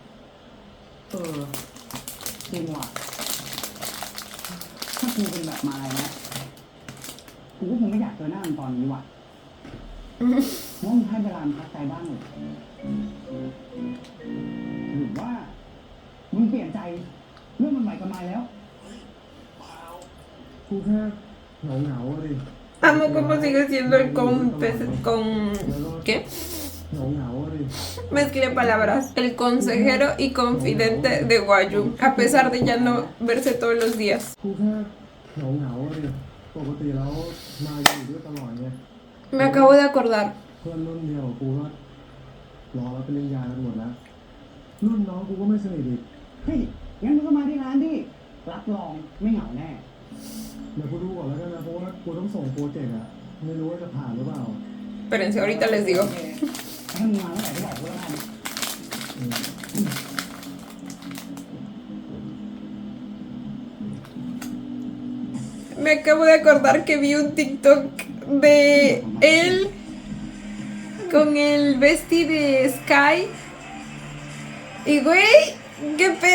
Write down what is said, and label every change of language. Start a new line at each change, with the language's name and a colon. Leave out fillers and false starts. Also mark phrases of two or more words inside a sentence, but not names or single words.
Thai: จริงว่ะถ้ากูเป็นแบบมายนะกูก็คงไม่อยากเจอหน้ามันตอนนี้ว่ะว่ามึงให้เวลามันพักใจบ้างเลยหรือว่ามึงเปลี่ยนใจทำไมแล้ว กูแค่เหงาๆดิ
Spanish: Amo cómo sigue siendo el con ¿qué?
Thai: เหงาๆดิ
Spanish: Mezclé palabras. El consejero y confidente de Guayu, a pesar de ya no verse todos los días.
Thai: กูแค่เหงาๆดิปกติแล้วมาอยู่ด้วยตลอดไง
Spanish: Me acabo de acordar.
Thai: เพื่อนรุ่นเดียวกับกูก็รอรับปริญญากันหมดแล้ว รุ่นน้องกูก็ไม่สนิทอีก เฮ้ย งั้นมึงก็มาที่ร้านดิ รับรองไม่เหงาแน่ เดี๋ยวกูดูก่อนแล้วกันนะเพราะว่ากูต้องส่งโปรเจกต์อะไม่รู้ว่าจะผ่านหรือเปล่า
Spanish: Espérense, ahorita les digo.
Thai: ถ้ามึงมาเมื่อไหร่ก็บอกกูแล้วกัน
Spanish: Me acabo de acordar que vi un TikTok de él con el vesti de Sky. Y güey, ¿qué pedo?